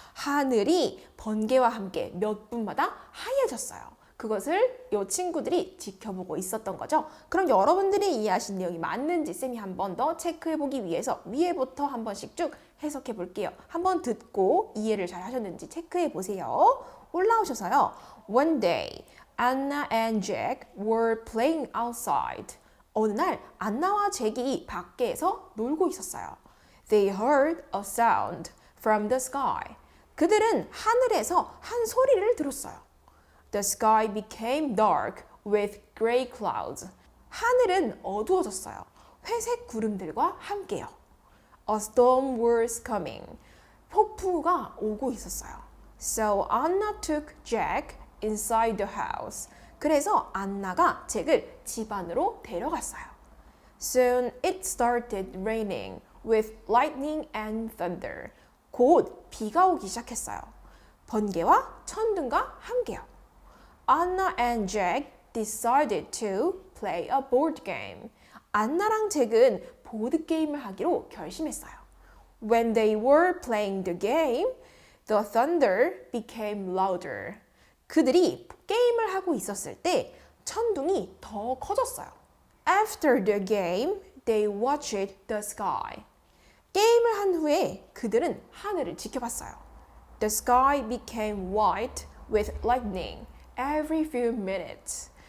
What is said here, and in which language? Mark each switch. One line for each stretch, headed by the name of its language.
Korean: 하늘이 번개와 함께 몇 분마다 하얘졌어요. 그것을 이 친구들이 지켜보고 있었던 거죠. 그럼 여러분들이 이해하신 내용이 맞는지 쌤이 한 번 더 체크해보기 위해서 위에부터 한 번씩 쭉 해석해 볼게요. 한번 듣고 이해를 잘 하셨는지 체크해 보세요. 올라오셔서요.
English: One day, Anna and Jack were playing outside.
Korean: 어느 날 안나와 잭이 밖에서 놀고 있었어요.
English: They heard a sound from the sky.
Korean: 그들은 하늘에서 한 소리를 들었어요.
English: The sky became dark with gray clouds.
Korean: 하늘은 어두워졌어요. 회색 구름들과 함께요.
English: A storm was coming.
Korean: 폭풍우가 오고 있었어요.
English: So Anna took Jack inside the house.
Korean: 그래서 안나가 잭을 집 안으로 데려갔어요.
English: Soon it started raining with lightning and thunder.
Korean: 곧 비가 오기 시작했어요. 번개와 천둥과 함께요.
English: Anna and Jack decided to play a board game.
Korean: 안나랑 잭은 보드게임을 하기로 결심했어요.
English: When they were playing the game, the thunder became louder.
Korean: 그들이 게임을 하고 있었을 때 천둥이 더 커졌어요.
English: After the game, they watched the sky.
Korean: 게임을 한 후에 그들은 하늘을 지켜봤어요.
English: The sky became white with lightning every few minutes.